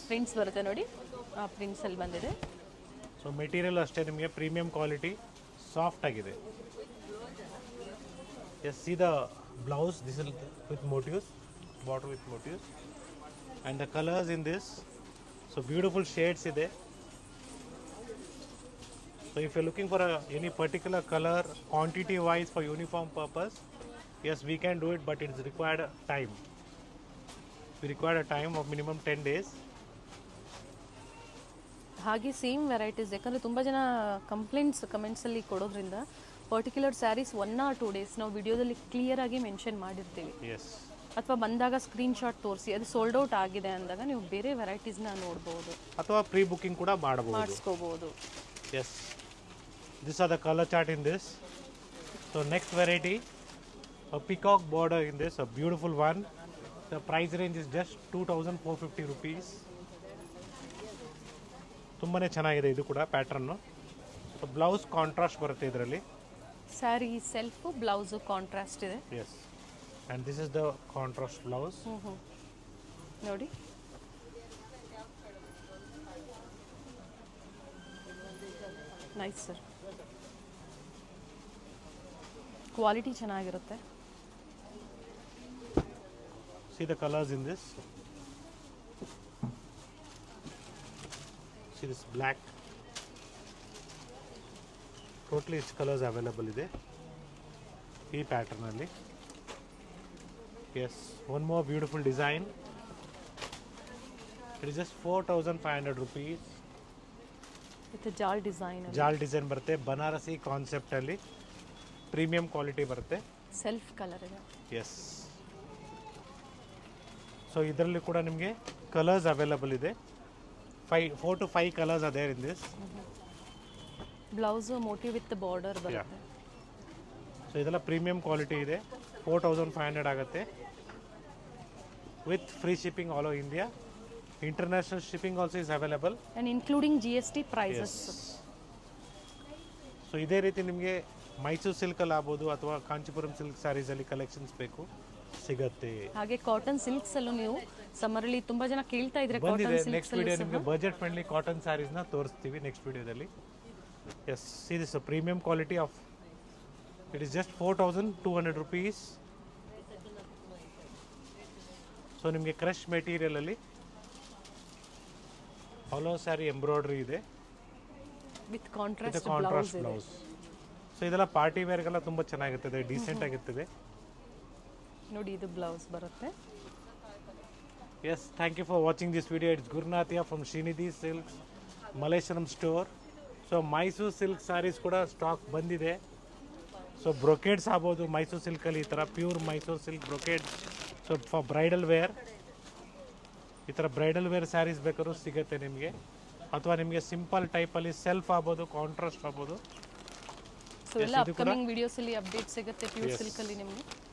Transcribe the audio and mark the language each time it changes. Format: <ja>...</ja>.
<kn>Prints ಬರುತ್ತೆ ನೋಡಿ, ಆ ಪ್ರಿಂಟ್ಸ್ ಅಲ್ಲಿ ಬಂದಿದೆ. ಸೊ ಮೆಟೀರಿಯಲ್ ಅಷ್ಟೇ ನಿಮಗೆ ಪ್ರೀಮಿಯಂ ಕ್ವಾಲಿಟಿ, ಸಾಫ್ಟ್ ಆಗಿದೆ.</kn> <en>Yes, see the blouse. This is with motifs, border with motifs and the colours in this.</en> <kn>So beautiful shades ಇದೆ.</kn> <en>So if you're looking for any particular color quantity wise for uniform purpose, yes, we can do it, but it's required time. We require a time of minimum 10 days.</en> <kn>ಹಾಗೆ same varieties, ಯಾಕಂದರೆ ತುಂಬ ಜನ ಕಮೆಂಟ್ಸಲ್ಲಿ ಕೊಡೋದ್ರಿಂದ particular saris 1 or 2 days ನಾವು ವಿಡಿಯೋದಲ್ಲಿ ಕ್ಲಿಯರಾಗಿ mention ಮಾಡಿರ್ತೀವಿ.</kn> <en>yes,</en> <kn>ಅಥವಾ ಬಂದಾಗ ಸ್ಕ್ರೀನ್ಶಾಟ್ ತೋರಿಸಿ ಅದು ಸೋಲ್ಡ್ ಔಟ್ ಆಗಿದೆ ಅಂದಾಗ ನೀವು ಬೇರೆ ವೆರೈಟೀಸ್ನ ನೋಡ್ಬೋದು ಅಥವಾ ಪ್ರೀ ಬುಕಿಂಗ್ ಕೂಡ ಮಾಡಿಸ್ಕೋಬೋದು.</kn> <en>Yes, these are the color chart in this. So next variety, a peacock border in this, a beautiful one. The price range is just 2,450 rupees.</en> <kn>ತುಂಬಾನೇ ಚೆನ್ನಾಗಿದೆ ಇದು ಕೂಡ ಪ್ಯಾಟರ್ನ್. ಸೊ ಬ್ಲೌಸ್ ಕಾಂಟ್ರಾಸ್ಟ್ ಬರುತ್ತೆ ಇದರಲ್ಲಿ. Sari self, blouse contrast ಇದೆ.</kn> <en>Yes, and this is the contrast blouse.</en> <kn>ನೋಡಿ, nice sir. Quality ಚೆನ್ನಾಗಿರುತ್ತೆ.</kn> <en>See the colors in this. See this black.</en> <kn>Totally colors available ಇದೆ ಈ ಪ್ಯಾಟರ್ನ್ ಅಲ್ಲಿ.</kn> <en>Yes, one more beautiful design. It is just 4,500 rupees. With jaal design</en> <kn>ಜಾಲ್ design ಬರುತ್ತೆ, Banarasi concept ಅಲ್ಲಿ premium quality ಬರುತ್ತೆ. ಸೆಲ್ಫ್ ಕಲರ್ ಇದೆ. ಎಸ್, ಸೊ ಇದರಲ್ಲಿ ಕೂಡ ನಿಮಗೆ ಕಲರ್ಸ್ ಅವೈಲಬಲ್ ಇದೆ.</kn> <en>4 to 5 colours are there in this.</en> <kn>Blouse motive with border ಬರುತ್ತೆ. ಸೊ ಇದೆಲ್ಲ ಪ್ರೀಮಿಯಂ ಕ್ವಾಲಿಟಿ ಇದೆ.</kn> <en>4,500 ಆಗುತ್ತೆ with free shipping all over India. International shipping also is available and including GST prices.</en> <kn>So ಇದೇ ರೀತಿ ನಿಮಗೆ ಮೈಸೂರು ಸಿಲ್ಕಲ್ಲಿ ಆಗ್ಬೋದು ಅಥವಾ ಕಾಂಚೀಪುರಂ ಸಿಲ್ಕ್ ಸ್ಯಾರೀಸಲ್ಲಿ ಕಲೆಕ್ಷನ್ಸ್ ಬೇಕು ಸಿಗತ್ತೆ. ಹಾಗೆ ಕಾಟನ್ ಸಿಲ್ಕ್ಸ್ ಅಲ್ಲೂ ನೀವು ಸಮ್ಮರಲ್ಲಿ ತುಂಬಾ ಜನ ಕೇಳ್ತಾ ಇದ್ರೆ ಬಂದಿದೆ. ನೆಕ್ಸ್ಟ್ ವಿಡಿಯೋ ನಿಮಗೆ ಬಜೆಟ್ ಫ್ರೆಂಡ್ಲಿ ಕಾಟನ್ ಸ್ಯಾರೀಸ್ನ ತೋರಿಸ್ತೀವಿ ನೆಕ್ಸ್ಟ್ ವಿಡಿಯೋದಲ್ಲಿ.</kn> <en>Yes, see this premium quality of it is just 4,200 rupees.</en> <kn>So ನಿಮಗೆ ಕ್ರಶ್ ಮೆಟೀರಿಯಲ್ ಅಲ್ಲಿ ಹಾಲೋ ಸ್ಯಾರಿ ಎಂಬ್ರಾಯ್ಡ್ರಿ ಇದೆ</kn> <en>With contrast blouse.</en> <kn>ಸೊ ಇದೆಲ್ಲ ಪಾರ್ಟಿ ವೇರ್ಗೆಲ್ಲ ತುಂಬಾ ಚೆನ್ನಾಗಿರ್ತದೆ, ಡೀಸೆಂಟ್ ಆಗಿರ್ತದೆ. ನೋಡಿ ಇದು ಬ್ಲೌಸ್ ಬರುತ್ತೆ.</kn> <en>Yes, thank you for watching this video. It's Gurnathia from Srinidhi Silks, Malleshwaram store.</en> <kn>So Mysore silk sarees ಕೂಡ ಸ್ಟಾಕ್ ಬಂದಿದೆ. ಸೊ ಬ್ರೊಕೇಡ್ಸ್ ಆಗ್ಬೋದು ಮೈಸೂರು ಸಿಲ್ಕಲ್ಲಿ, ಈ ಥರ pure Mysuru silk brocade. So for bridal wear ಈ ಥರ ಬ್ರೈಡಲ್ ವೇರ್ ಸ್ಯಾರೀಸ್ ಬೇಕಾದ್ರೂ ಸಿಗುತ್ತೆ ನಿಮಗೆ, ಅಥವಾ ನಿಮಗೆ ಸಿಂಪಲ್ ಟೈಪಲ್ಲಿ ಸೆಲ್ಫ್ ಆಗ್ಬೋದು, ಕಾಂಟ್ರಾಸ್ಟ್ ಆಗ್ಬೋದು. ಸೊ ಎಲ್ಲ ಅಪ್ಕಮಿಂಗ್ ವಿಡಿಯೋಸ್ ಅಲ್ಲಿ ಅಪ್ಡೇಟ್ ಸಿಗುತ್ತೆ ಪ್ಯೂರ್ ಸಿಲ್ಕ್ ಅಲ್ಲಿ ನಿಮಗೆ.</kn>